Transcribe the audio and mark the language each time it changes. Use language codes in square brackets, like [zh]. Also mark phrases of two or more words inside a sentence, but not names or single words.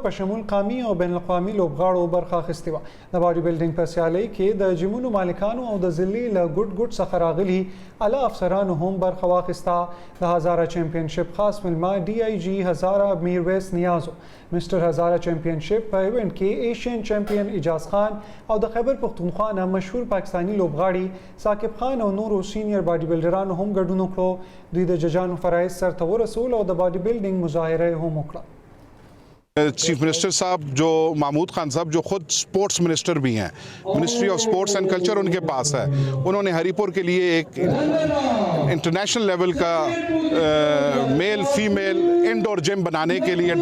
[ps] په شمول قامي او بین الاقوامي لوبغاړو برخه اخیستې وه د [en] body building [ps] په سیالۍ کې د جیمونو مالکانو او د ضلعي له ګوټ څخه راغلي اعلی افسرانو هم برخه واخیسته د هزاره چیمپینشپ خاص مېلمه ډي آی جي هزاره میرویس نیازو مسټر هزاره چیمپینشپ په ایونټ کې [en] Asian champion [ps] اجاز خان او د خیبر پختونخوا نه مشهور پاکستاني لوبغاړي ثاقب خان او نورو سینیر باډي بلډرانو هم ګډون وکړو دوی د ججانو فرایض سرته ورسول او د [en] body building [ps] مظاهره هم وکړه [en] chief minister [ur] صاحب جو محمود خان صاحب جو خود [en] sports minister [ur] بھی ہیں منسٹری آف سپورٹس اینڈ کلچر ان کے پاس ہے انہوں نے ہری پور کے لیے ایک [en] international level [ur] کا [en] male female indoor gym [ur] بنانے کے لیے